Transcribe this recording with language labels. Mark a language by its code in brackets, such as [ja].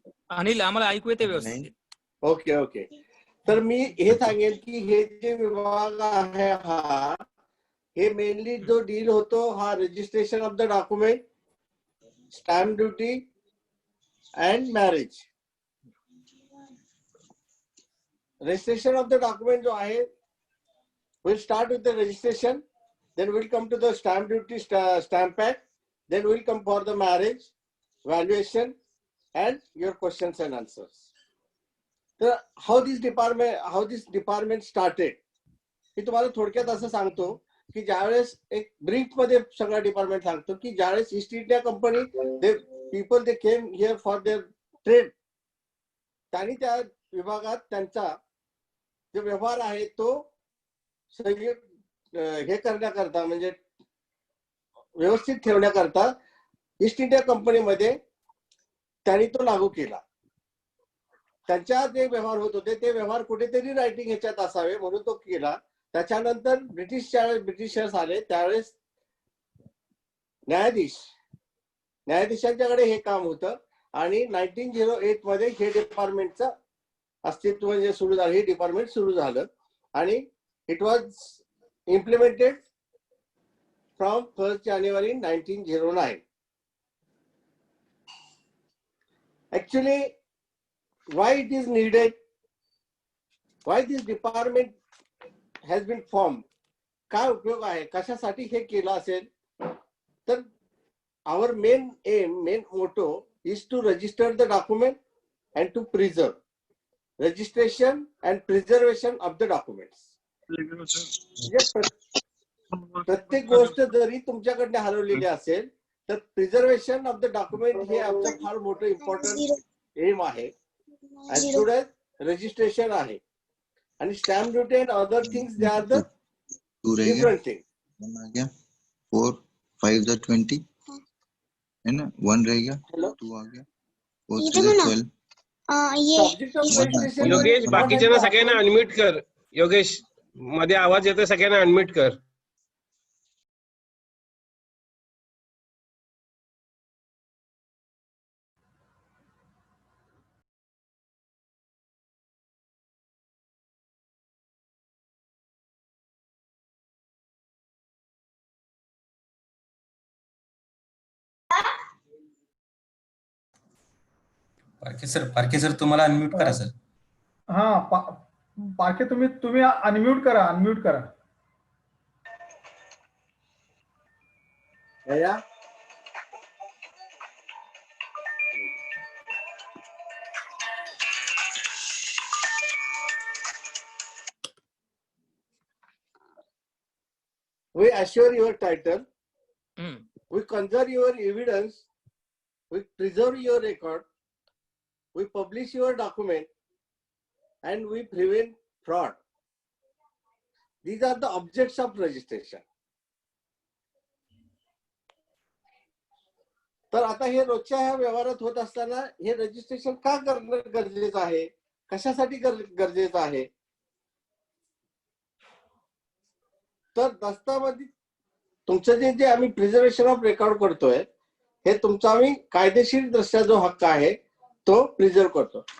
[mr] अनिल आम्हाला ऐकू येते व्यवस्थित. [en] Okay. [mr] तर मी हे सांगेन की हे जे विभाग आहे हे मेनली जो डील होतो हा [en] Registration of the document, stamp duty and marriage. Registration of the document [mr] जो आहे [en] Will start with the registration, then we'll come to the stamp duty, stamp act, then we'll come for the marriage, valuation and your questions and answers. So how this department started, [mr] मी तुम्हाला थोडक्यात असं सांगतो की ज्यावेळेस एक brief मध्ये सगळं department सांगतो की ज्यावेळेस east India company [en] people they came here for their trade, [mr] त्यांनी त्या विभागात त्यांचा जो व्यवहार आहे तो सगळे हे करण्याकरता म्हणजे व्यवस्थित ठेवण्याकरता ईस्ट इंडिया कंपनीमध्ये त्यांनी तो लागू केला. त्यांच्या जे व्यवहार होत होते ते व्यवहार कुठेतरी रायटिंग ह्याच्यात असावे म्हणून तो केला. त्याच्यानंतर ब्रिटिशर्स आले त्यावेळेस न्यायाधीशांच्याकडे हे काम होतं आणि 1908 मध्ये हे डिपार्टमेंटचं अस्तित्व म्हणजे सुरू झालं. हे डिपार्टमेंट सुरू झालं आणि [en] It was implemented from 1st January 1909. Actually, why it is needed, why this department has been formed, [mr] काय उपयोग आहे, कशासाठी हे केलं असेल, तर [en] our main aim, main motto is to register the document and to preserve. Registration and preservation of the documents. [mr] प्रत्येक गोष्ट जरी तुमच्याकडे हरवलेली असेल तर [en] preservation of the document [mr] हे आमचं फार मोठं इम्पॉर्टंट एम आहे. [en] as good as registration आहे. आणि stamp duty and other things they are the [hi] 2 रहेगा, [en] Different thing. [hi] 1 आ गया, 4 5 जा 20 है ना, 1 रहेगा, [en] Hello? [hi] 2 आ गया, 4 3 जा 12. [en] subject of registration [mr] योगेश बाकीच्यांना सगळ्यांना अनम्यूट कर. योगेश मध्ये आवाज येतोय, सगळ्यांना अनम्यूट कर. पारखे सर तुम्हाला अनम्यूट करा सर. हा पारखे तुम्ही अनम्यूट करा. [en] या we assure your title, hmm. we conserve your evidence, we preserve your record, we publish your document, and we prevent fraud. These are the objects of registration. [mr] तर आता हे रोजच्या ह्या व्यवहारात होत असताना हे रजिस्ट्रेशन का करणं गरजेचं आहे, कशासाठी गरजेचं आहे, तर दस्तावेज तुमचं जे आम्ही [en] preservation of record [mr] करतोय हे तुमचा आम्ही कायदेशीर दृष्ट्या जो हक्क आहे तो प्रिझर्व करतो.